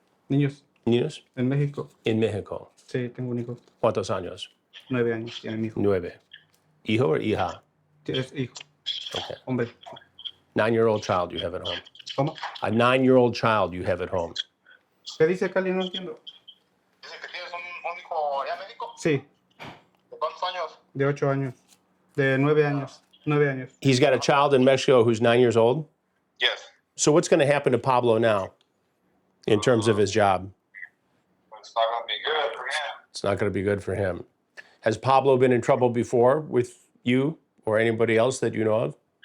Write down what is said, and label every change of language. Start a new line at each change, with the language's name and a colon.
Spanish: Niños, Niños? en México. En México. Sí, tengo un hijo. ¿Cuántos años? 9 años tiene mi hijo. 9. ¿Hijo or hija? Es hijo.
English: Okay.
Spanish: Hombre.
English: 9-year-old child you have at home.
Spanish: ¿Cómo?
English: A 9-year-old child you have at home.
Spanish: ¿Qué dice Cali? No entiendo. Dice que tienes un hijo allá en México. Sí, ¿De cuántos años? de 8 años. De 9 años. 9 años.
English: He's got a child in Mexico who's 9 years old. Yes. So what's going to happen to Pablo now in terms of his job? It's not going to be good for him. It's not going to be good for him. Has Pablo been in trouble before with you or anybody else that you know of?